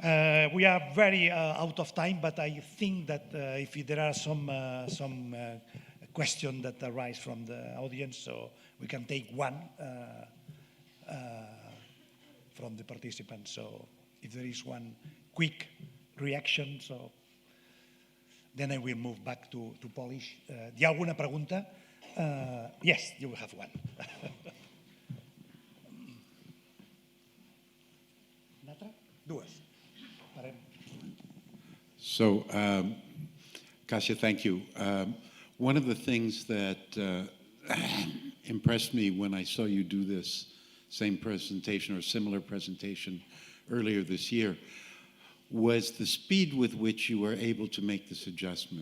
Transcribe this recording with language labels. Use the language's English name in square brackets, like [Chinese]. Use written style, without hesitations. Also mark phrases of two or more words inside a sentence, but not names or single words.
[English] We are very out of time, but I think that if there are some questions that arise from the audience, so we can take one from the participants. So if there is one quick reaction, so then I will move back to Polish. [Catalan] ¿Hi ha alguna pregunta? [English] Yes, you will have one. [Catalan] Una altra? Dues. Parem. [English] So, Kasia, thank you. One of the things that impressed me when I saw you do this same presentation or similar presentation earlier this year was the speed with which you were able to make this adjustment.